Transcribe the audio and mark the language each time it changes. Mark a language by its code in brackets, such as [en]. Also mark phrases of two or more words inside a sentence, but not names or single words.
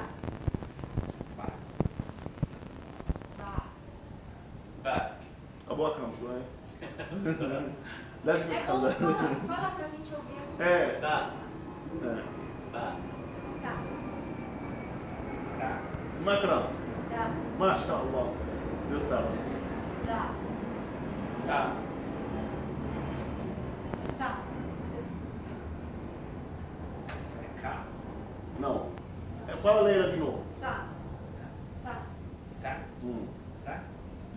[pt] Ba. Ba. ba acabou a cama, hein? Lازم É bom, [ar] تخلى. [pt] fala pra gente ouvir a sua. ba É. ba Tá. Tá. [ar] مكرم Dá. ما شاء الله يسر Dá. ta Tá. Cá. [pt] não fala Leila de novo Tá. Tá. Tá. Hum. Sa. [ar] لا